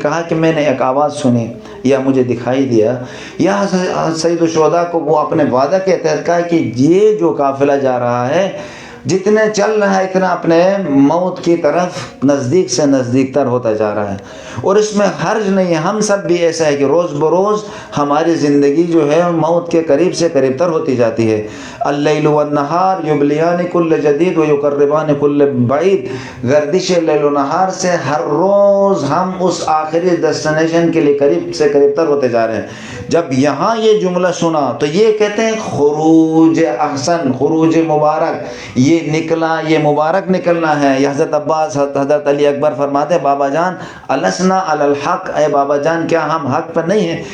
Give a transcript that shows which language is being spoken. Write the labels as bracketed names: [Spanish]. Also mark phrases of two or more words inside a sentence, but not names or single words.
[Urdu] کہا کہ میں نے ایک آواز سنی یا مجھے دکھائی دیا، یا سید الشہداء کو وہ اپنے وعدہ کے تحت کہا کہ یہ جو قافلہ جا رہا ہے جتنے چل رہا ہے اتنا اپنے موت کی طرف نزدیک سے نزدیک تر ہوتا جا رہا ہے، اور اس میں حرج نہیں ہے۔ ہم سب بھی ایسا ہے کہ روز بروز ہماری زندگی جو ہے موت کے قریب سے قریب تر ہوتی جاتی ہے۔ [Arabic] اللیل والنہار یبلیان کل جدید و یقربان کل بعید، [Urdu] گردش لیل و نہار سے ہر روز ہم اس آخری ڈیسٹینیشن کے لیے قریب سے قریب تر ہوتے جا رہے ہیں۔ جب یہاں یہ جملہ سنا تو یہ کہتے ہیں [Arabic] خروج احسن، [Urdu] خروج مبارک، یہ نکلا، یہ مبارک نکلنا ہے۔ یہ حضرت عباس، حضرت علی اکبر فرماتے ہیں، بابا جان [Arabic] السنا علی الحق، [Urdu] اے بابا جان کیا ہم حق پر نہیں ہیں؟